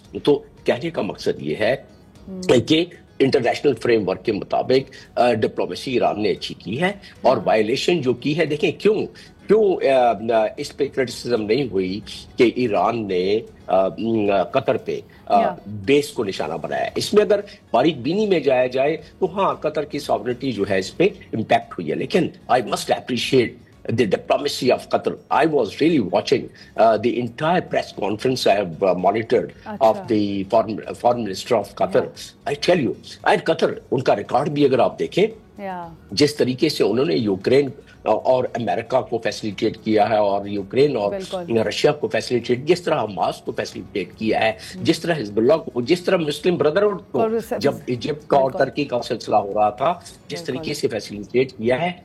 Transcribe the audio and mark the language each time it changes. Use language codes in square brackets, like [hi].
[ur] تو کہنے کا مقصد یہ ہے کہ انٹرنیشنل فریم ورک کے مطابق ڈپلومیسی ایران نے اچھی کی ہے, اور وائلیشن جو کی ہے, دیکھیں کیوں اس پہ کرٹیسزم نہیں ہوئی کہ ایران نے قطر پہ بیس کو نشانہ بنایا. اس میں اگر باریک بینی میں جایا جائے تو ہاں قطر کی ساورنٹی جو ہے اس پہ امپیکٹ ہوئی ہے, لیکن [en] I must appreciate the diplomacy of Qatar. I was really watching the entire press conference I have monitored of the foreign minister of Qatar. I tell you, and [ur] Qatar, ان کا record بھی اگر آپ دیکھیں, جس طریقے سے انہوں نے یوکرین اور امریکہ کو فیسیلیٹیٹ کیا ہے, اور یوکرین اور رشیا کو فیسیلیٹیٹ, جس طرح حماس کو فیسیلیٹیٹ کیا ہے, جس طرح حزب اللہ کو, جس طرح مسلم بردرہڈ کو جب ایجپٹ کا اور ترکی کا سلسلہ ہو رہا تھا جس طریقے سے فیسیلیٹیٹ کیا ہے.